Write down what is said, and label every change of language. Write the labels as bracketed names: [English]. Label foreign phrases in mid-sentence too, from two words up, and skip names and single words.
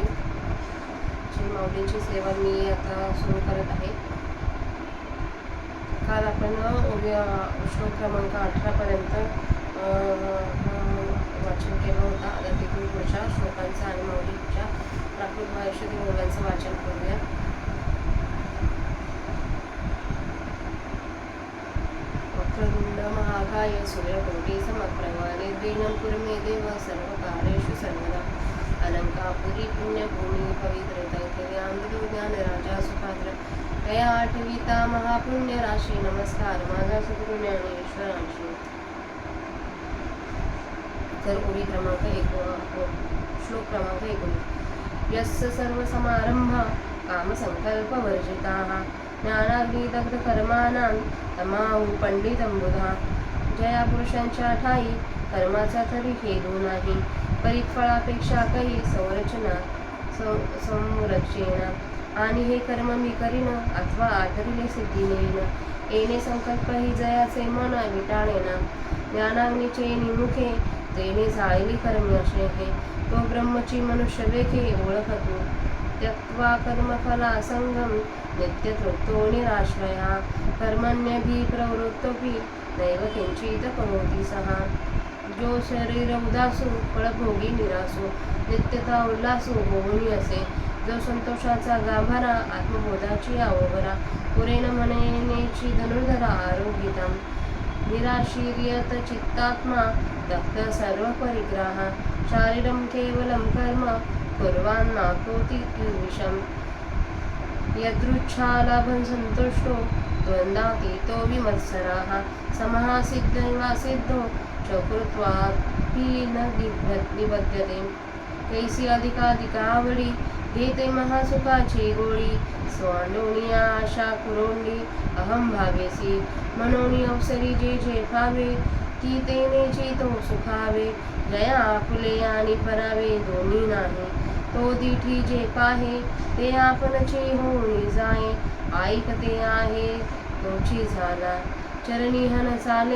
[Marathi] श्री माऊलींची सेवा मी आता सुरू करत आहे. काल आपण श्लोक क्रमांक 18 पर्यंत वाचन केलं होतं. आता तिथून पुढच्या श्लोकांचं आणि माऊलींच्या प्राकृत भाषेतील बोलांचं वाचन करूया. [Sanskrit] वक्रतुंड महाकाय सूर्यकोटी समप्रभा निर्विघ्नं कुरु मे देव सर्वकार्येषु सर्वदा. [Marathi] अलंकापुरी पुण्यभूमी पवित्र तैथिर्यां ज्ञान राजा सुपात्र तया आठविता महापुण्य राशी. नमस्कार माझा सद्गुरू ज्ञानेश्वरांशी. तर ओळी क्रमांक 1 श्लोक क्रमांक 19. [Sanskrit] यस्य सर्व समारंभा कामसंकल्पवर्जिताः ज्ञानाग्निदग्ध कर्माणां तमाहु पंडितं बुधा. [Marathi] ज्या पुरुषांच्या ठाई कर्माचा तरी हेतू नाही, परिफळापेक्षा काही संरचेना. आणि हे कर्म मी करीन अथवा आठरिले सिद्धी नेईन. येणे संकल्प ही जयाचे मन विटाळेना. ज्ञानाग्नीचे निमुखे जेणे जाळली कर्मे असे हे. तो ब्रह्मची मनुष्य लेखे ओळखतो. [Sanskrit] त्यक्त्वा कर्मफला संगम नित्य तृप्तो निराश्रया. कर्मण्यभि प्रवृत्तोपि नैव किंचित करोति सः. [Marathi] जो शरीर उदासू फळभोगी निरासू नित्यता उल्लासू होऊनी असे. जो संतोषाचा गाभारा आत्मबोधाची आवघरा पुरेन म्हणेनेची धनुर्धरा आरोग्यता. [Sanskrit] निराशीर्यत चित्तात्मा दग्ध सर्व परिग्रह. शारीरं केवलं कर्म कुर्वान्नाकोति किल्बिषम्. यदृच्छालाभं संतुष्टो द्वन्द्वातीतो विमत्सरः. समः सिद्धो च कृत्वापि न निबध्यते. [Marathi] कैसी अधिकाधिकावडी घेते महासुखाची गोळी. स्वांडोनिया आशा कुरोंडी अहम भावेसी. मनोनी अवसरी जे जे भावे की तेनेची तो सुखावे. जया आपुले आणि परावे दोन्ही नाही. तो दिठी जे पाहे ते आपणची होऊन जाये. ऐकते आहे तोची झाला चरणी हन चाले.